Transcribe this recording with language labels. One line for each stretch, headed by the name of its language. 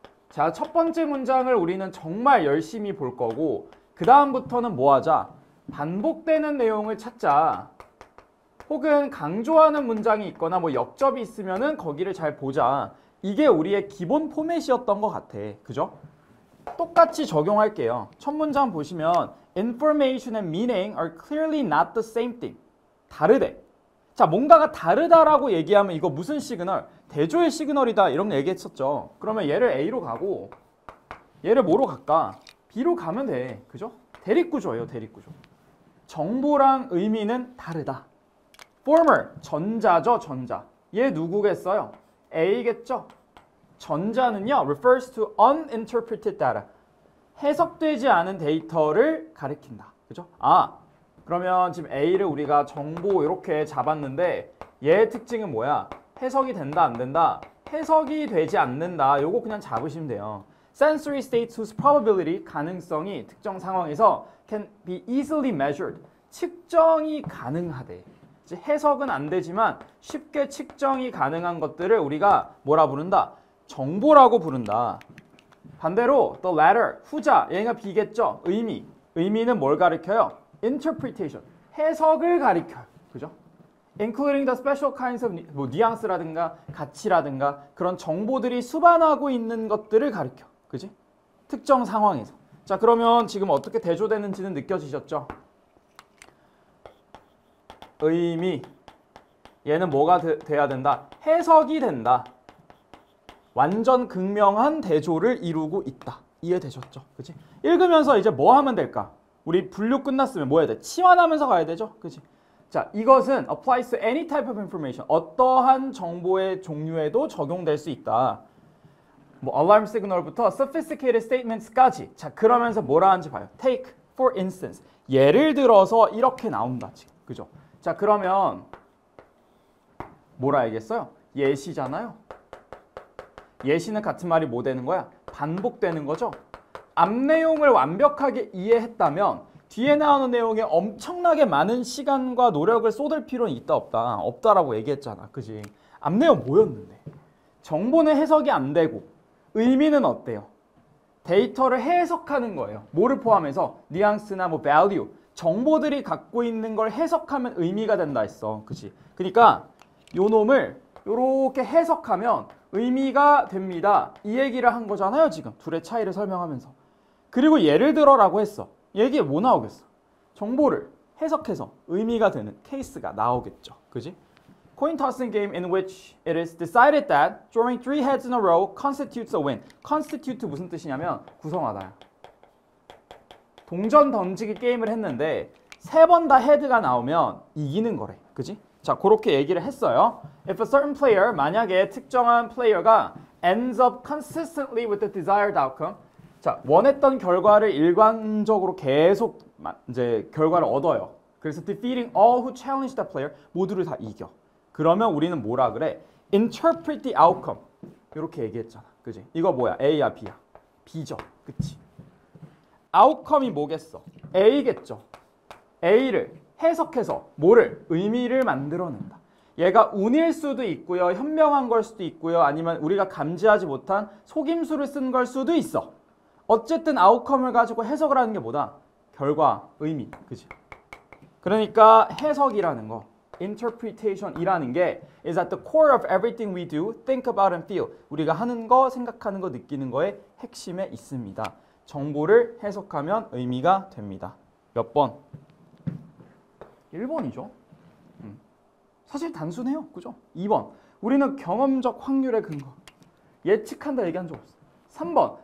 Korean: 자, 첫 번째 문장을 우리는 정말 열심히 볼 거고 그 다음부터는 뭐 하자? 반복되는 내용을 찾자. 혹은 강조하는 문장이 있거나 뭐 역접이 있으면은 거기를 잘 보자. 이게 우리의 기본 포맷이었던 것 같아. 그죠? 똑같이 적용할게요. 첫 문장 보시면
English: information and meaning are clearly not the same thing.
Korean: 다르대. 자, 뭔가가 다르다라고 얘기하면 이거 무슨 시그널? 대조의 시그널이다 이런 얘기했었죠. 그러면 얘를 A로 가고 얘를 뭐로 갈까? B로 가면 돼. 그죠? 대립구조예요. 대립구조. 정보랑 의미는 다르다. former, 전자죠. 전자. 얘 누구겠어요? A겠죠? 전자는요.
English: refers to uninterpreted data.
Korean: 해석되지 않은 데이터를 가리킨다. 그죠? 그러면 지금 A를 우리가 정보 이렇게 잡았는데 얘의 특징은 뭐야? 해석이 된다 안 된다? 해석이 되지 않는다. 요거 그냥 잡으시면 돼요.
English: Sensory states whose probability,
Korean: 가능성이 특정 상황에서
English: can be easily measured.
Korean: 측정이 가능하대. 해석은 안 되지만 쉽게 측정이 가능한 것들을 우리가 뭐라 부른다? 정보라고 부른다. 반대로
English: the latter,
Korean: 후자, 얘가 B겠죠? 의미. 의미는 뭘 가리켜요? interpretation, 해석을 가리켜요. 그죠?
English: including the special kinds of
Korean: 뭐 뉘앙스라든가 가치라든가 그런 정보들이 수반하고 있는 것들을 가리켜. 그지? 특정 상황에서. 자, 그러면 지금 어떻게 대조되는지는 느껴지셨죠? 의미. 얘는 뭐가 돼야 된다? 해석이 된다. 완전 극명한 대조를 이루고 있다. 이해되셨죠? 그치? 읽으면서 이제 뭐 하면 될까? 우리 분류 끝났으면 뭐 해야 돼? 치환하면서 가야 되죠? 그치? 자, 이것은
English: applies to any type of information.
Korean: 어떠한 정보의 종류에도 적용될 수 있다. 뭐
English: alarm signal
Korean: 부터
English: sophisticated statements
Korean: 까지. 자, 그러면서 뭐라 하는지 봐요.
English: Take, for instance.
Korean: 예를 들어서 이렇게 나온다, 지금. 그죠? 자, 그러면 뭐라 알겠어요? 예시잖아요. 예시는 같은 말이 뭐 되는 거야? 반복되는 거죠. 앞 내용을 완벽하게 이해했다면 뒤에 나오는 내용에 엄청나게 많은 시간과 노력을 쏟을 필요는 있다 없다? 없다라고 얘기했잖아. 그지? 앞 내용 뭐였는데? 정보는 해석이 안 되고 의미는 어때요? 데이터를 해석하는 거예요. 뭐를 포함해서? 뉘앙스나 뭐 value. 정보들이 갖고 있는 걸 해석하면 의미가 된다 했어. 그지? 그러니까 요 놈을 요렇게 해석하면 의미가 됩니다. 이 얘기를 한 거잖아요. 지금 둘의 차이를 설명하면서. 그리고 예를 들어라고 했어. 얘기에 뭐 나오겠어? 정보를 해석해서 의미가 되는 케이스가 나오겠죠. 그지?
English: Coin tossing game in which it is decided that drawing 3 heads in a row constitutes a win.
Korean: constitute 무슨 뜻이냐면 구성하다. 동전 던지기 게임을 했는데 3번 다 헤드가 나오면 이기는 거래. 그지? 자, 그렇게 얘기를 했어요.
English: If a certain player,
Korean: 만약에 특정한 플레이어가
English: ends up consistently with the desired outcome.
Korean: 자, 원했던 결과를 일관적으로 계속 이제 결과를 얻어요. 그래서
English: defeating all who challenge that player,
Korean: 모두를 다 이겨. 그러면 우리는 뭐라 그래?
English: Interpret the outcome.
Korean: 이렇게 얘기했잖아. 그지? 이거 뭐야? A야, B야? B죠. 그치? outcome이 뭐겠어? A겠죠. A를 해석해서 뭐를? 의미를 만들어낸다. 얘가 운일 수도 있고요. 현명한 걸 수도 있고요. 아니면 우리가 감지하지 못한 속임수를 쓴 걸 수도 있어. 어쨌든 아웃컴을 가지고 해석을 하는 게 뭐다? 결과, 의미. 그지? 그러니까 해석이라는 거,
English: interpretation이라는 게 is at the core of everything we do, think about and feel.
Korean: 우리가 하는 거, 생각하는 거, 느끼는 거의 핵심에 있습니다. 정보를 해석하면 의미가 됩니다. 몇 번? 1번이죠. 사실 단순해요. 그죠? 2번. 우리는 경험적 확률의 근거. 예측한다 얘기한 적 없어. 3번.